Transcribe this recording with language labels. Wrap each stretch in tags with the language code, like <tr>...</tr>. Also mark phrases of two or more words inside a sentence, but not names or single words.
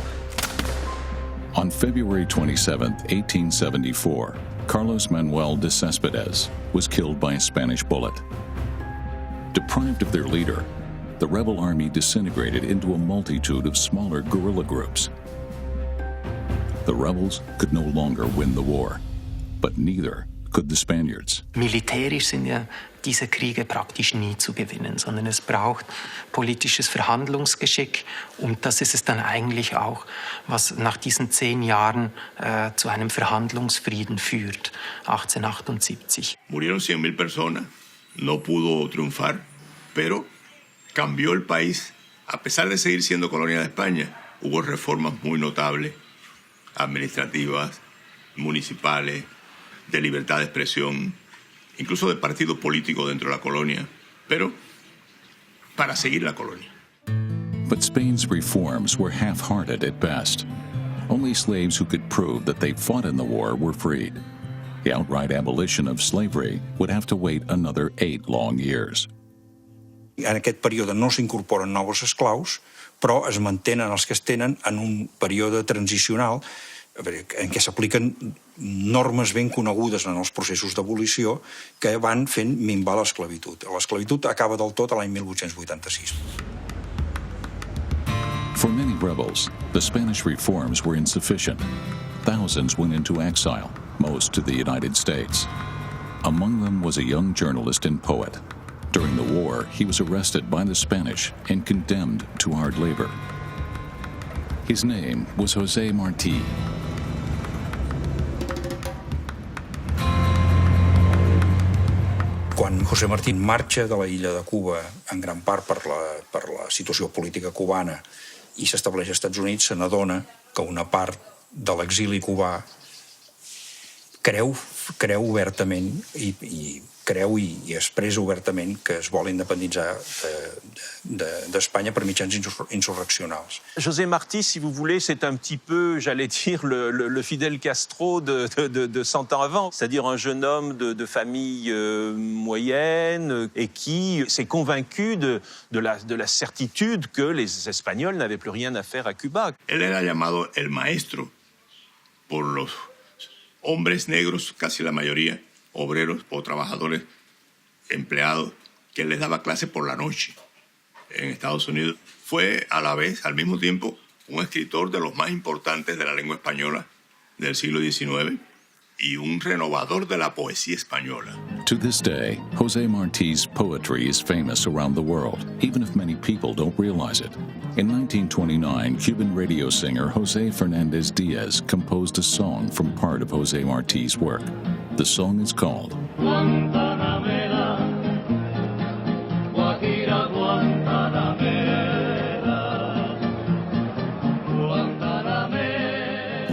<en>On February 27, 1874, Carlos Manuel de Céspedes was killed by a Spanish bullet. Deprived of their leader, the rebel army disintegrated into a multitude of smaller guerrilla groups. The rebels could no longer win the war, but neither could the Spaniards.</en> <de>Militärisch sind ja diese Kriege praktisch nie zu gewinnen, sondern es braucht politisches Verhandlungsgeschick und das ist es dann eigentlich auch, was nach diesen 10 Jahren zu einem Verhandlungsfrieden führt, 1878.</de> <es>Murieron 100,000 personas, no pudo triunfar, pero cambió el país. A pesar de seguir siendo colonia de España, hubo reformas muy notables, administrativas, municipales, de libertad de expresión, incluso de partido político dentro de la colonia, pero para seguir la colonia.</es> <en>But Spain's reforms were half-hearted at best. Only slaves who could prove that they fought in the war were freed. The outright abolition of slavery would have to wait another 8 long years.</en> <ca>En aquest període no s'incorporen nous esclaus, però es mantenen els que es tenen en un període transicional en què s'apliquen normes ben conegudes en els processos d'abolició que van fent minvar l'esclavitud. L'esclavitud acaba del tot a l'any 1886.</ca> <en>For many rebels, the Spanish reforms were insufficient. Thousands went into exile, most to the United States. Among them was a young journalist and poet. During the war, he was arrested by the Spanish and condemned to hard labor. His name was José Martí.</en> <ca>Quan José Martí marxa de la illa de Cuba, en gran part per la situació política cubana, i s'estableix als Estats Units, se n'adona que una part de l'exili cubà creu obertament i creu i expressa obertament que es vol independitzar d'Espanya per mitjans insurreccionals.</ca> <fr>José Martí, si vous voulez, c'est un petit peu, j'allais dire, le Fidel Castro de 100 ans avant, c'est-à-dire un jeune homme de famille moyenne et qui s'est convaincu de la certitude que les Espagnols n'avaient plus rien à faire à Cuba.</fr> <es>Él era llamado el maestro por los hombres negros, casi la mayoría, obreros o trabajadores, empleados, que él les daba clases por la noche en Estados Unidos. Fue a la vez, al mismo tiempo, un escritor de los más importantes de la lengua española del siglo XIX y un renovador de la poesía española.</es> <en>To this day, José Martí's poetry is famous around the world, even if many people don't realize it. In 1929, Cuban radio singer José Fernández Díaz composed a song from part of José Martí's work. The song is called Guantanamera, Guajira Guantanamera, Guantanamera.</en>